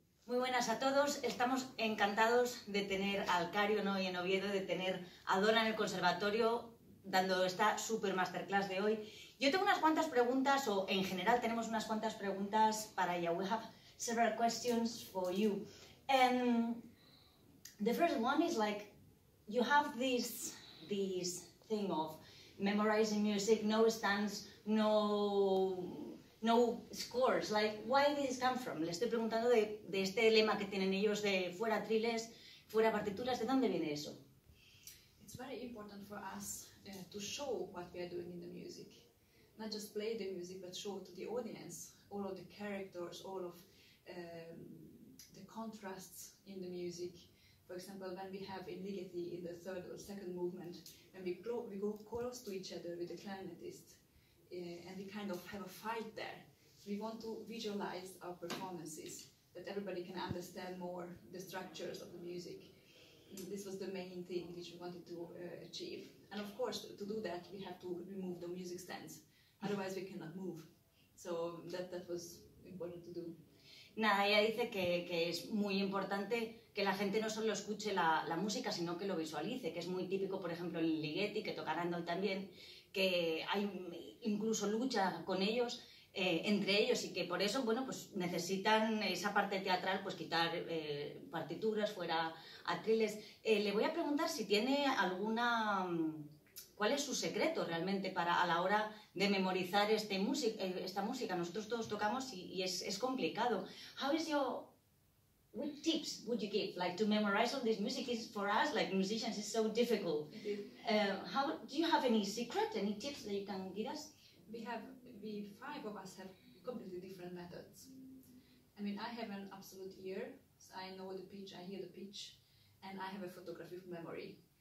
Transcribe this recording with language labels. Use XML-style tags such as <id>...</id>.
<es>Muy buenas a todos, estamos encantados de tener al Carion hoy en Oviedo, de tener a Dora en el Conservatorio dando esta super masterclass de hoy. Yo tengo unas cuantas preguntas, o en general tenemos unas cuantas preguntas para ella.</es> <en>We have several questions for you. And the first one is like, you have this thing of memorizing music, no stands, no scores, like, why did this come from?</en> <es>Le estoy preguntando de este lema que tienen ellos de fuera triles, fuera partituras, ¿de dónde viene eso?</es> <en>It's very important for us to show what we are doing in the music. Not just play the music, but show to the audience all of the characters, all of the contrasts in the music. For example, when we have in ligeti in the third or second movement, when we go close to each other with the clarinetist, and we kind of have a fight there. So we want to visualize our performances, that everybody can understand more the structures of the music. This was the main thing which we wanted to achieve. And of course, to do that, we have to remove the music stands. Otherwise, we cannot move. So that was important to do.</en> <es>Nada, ella dice que es muy importante que la gente no solo escuche la música, sino que lo visualice, que es muy típico, por ejemplo, en ligeti, que toca Randall también, que hay incluso lucha con ellos, entre ellos, y que por eso, bueno, pues necesitan esa parte teatral, pues quitar partituras, fuera atriles. Le voy a preguntar si tiene alguna... ¿Cuál es su secreto realmente a la hora de memorizar esta música? Nosotros todos tocamos y es complicado.</es> <en>What tips would you give, like, to memorize all this music? Is for us, like musicians, is so difficult. Do you have any secret, any tips that you can give us? We five of us have completely different methods. I mean, I have an absolute ear, so I know the pitch, I hear the pitch, and I have a photographic memory.</en>